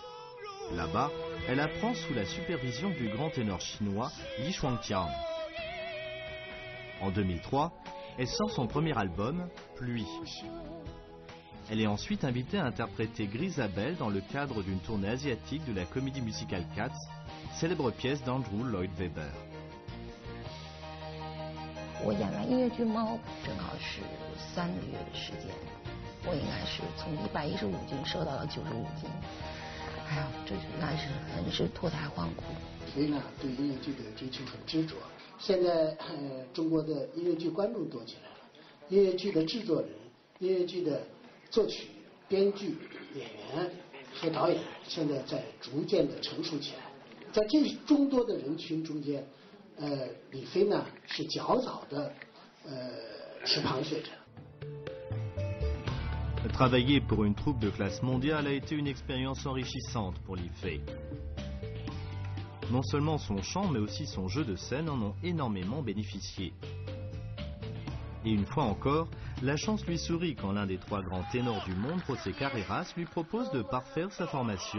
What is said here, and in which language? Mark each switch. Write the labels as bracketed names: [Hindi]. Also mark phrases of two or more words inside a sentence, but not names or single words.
[French] Là-bas, elle apprend sous la supervision du grand ténor chinois Li Shuangqiang. En 2003, elle sort son premier album, Pluie. Elle est ensuite invitée à interpréter Grisabelle dans le cadre d'une tournée asiatique de la comédie musicale Cats, célèbre pièce d'Andrew Lloyd Webber. [Chinese] 我演完音乐剧《猫》正好是3个月的时间，我应该是从115斤瘦到了95斤。哎呀，这那是很是脱胎换骨。所以呢，对音乐剧的追求很执着。现在中国的音乐剧观众多起来了， 音乐剧的制作人、音乐剧的作曲、编剧、演员和导演现在在逐渐的成熟起来。在这众多的人群中间，李飞呢是较早的持旁学者。 [French] Travailler pour une troupe de classe mondiale a été une expérience enrichissante pour Li Fei. Non seulement son chant, mais aussi son jeu de scène en ont énormément bénéficié. Et une fois encore, la chance lui sourit quand l'un des 3 grands ténors du monde, José Carreras, lui propose de parfaire sa formation.